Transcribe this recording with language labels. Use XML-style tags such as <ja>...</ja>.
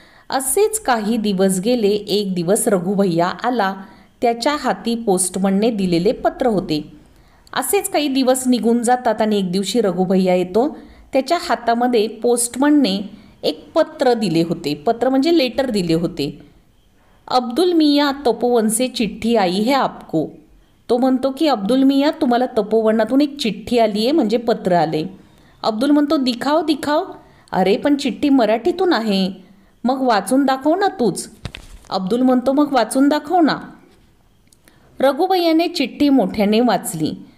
<mr>असेच काही दिवस गेले. एक दिवस रघुभैया आला. त्याच्या हाती पोस्टमनने दिलेले पत्र होते. असेच काही दिवस निघून जातात आणि एक दिवशी रघुभैया येतो. त्याच्या हातामध्ये पोस्टमनने एक पत्र दिले होते. पत्र म्हणजे लेटर दिले होते.</mr> <hi>अब्दुल मियाँ तपोवन से चिठ्ठी आई है आपको.</hi> <mr>तो म्हणतो की अब्दुल मियाँ, तुम्हाला तपोवनातून एक चिठ्ठी आली आहे, म्हणजे पत्र आले. अब्दुल म्हणतो</mr> <hi>दिखाव दिखाव.</hi> <mr>अरे पण चिठ्ठी मराठीतून आहे, मग वाचून दाखव ना तूच. अब्दुल म्हणतो मग वाचून दाखव ना. रघुभैयाने चिठ्ठी मोठ्याने वाचली.</mr>